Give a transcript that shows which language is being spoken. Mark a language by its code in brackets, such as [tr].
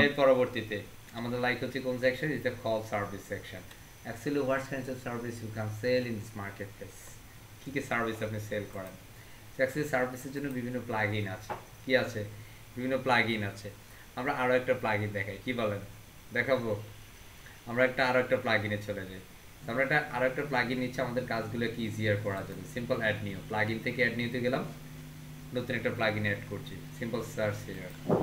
[bn] এর পরবর্তীতে আমাদের লাইক হচ্ছে কোন section? [en] is the call service section. Actually what kinds of service you can sell in this marketplace? [bn] কি কি সার্ভিস আপনি সেল করেন? অ্যাকচুয়ালি সার্ভিসের জন্য বিভিন্ন প্লাগইন আছে। কি আছে? বিভিন্ন প্লাগইন আছে। আমরা আরো একটা প্লাগইন দেখাই, কি বলেন? দেখাবো? আমরা আরো একটা প্লাগইনে চলে যাই। আমরা আরো একটা প্লাগইন নিচ্ছি আমাদের কাজগুলোকে ইজিয়ার করার জন্য। সিম্পল অ্যাড নিউ, প্লাগইন থেকে অ্যাড নিউতে গেলাম, নতুন একটা প্লাগইন অ্যাড করছি। [en] Simple search here.